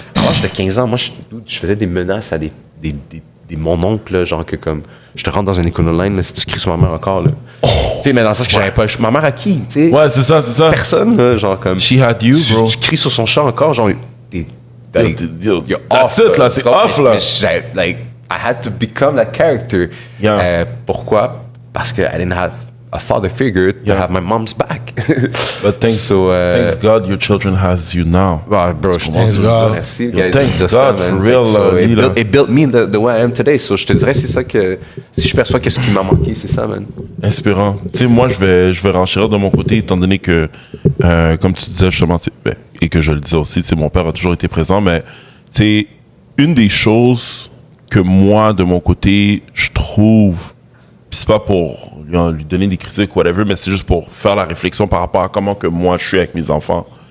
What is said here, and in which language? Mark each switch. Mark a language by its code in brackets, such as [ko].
[fr] Quand j'étais 15 ans, moi, je faisais des menaces à des mon oncle, là, genre que comme, je te rentre dans un Econoline, là, si tu cries sur ma mère encore, là. Tu sais, mais dans le sens que j'avais pas... Ma mère à qui, tu sais? Ouais, c'est ça. Personne, là, genre comme... [en] She had you, bro. [fr] Tu cries sur son chat encore, genre, t'es [en] You're off, [fr] là, c'est off, là. [en] Mais like, I had to become that character. Yeah. [fr] Pourquoi? Parce que [en] I didn't have a father figure to have my mom's back. But thanks God your children has you now. Well, bro, [fr] je [en] Thanks [fr] te [en] God. [fr] merci. [en] Thanks God, for real. It built me the way I am today. [fr] So, je te dirais, c'est ça que... Si je perçois que ce qui m'a manqué, c'est ça, man. Inspirant. Tu sais, moi, je vais renchérir de mon côté, étant donné que, comme tu disais justement, et que je le disais aussi, tu sais, mon père a toujours été présent, mais tu sais, une des choses que moi, de mon côté, je trouve, puis c'est pas pour lui donner des critiques ou whatever, mais c'est juste pour faire la réflexion par rapport à comment que moi je suis avec mes enfants.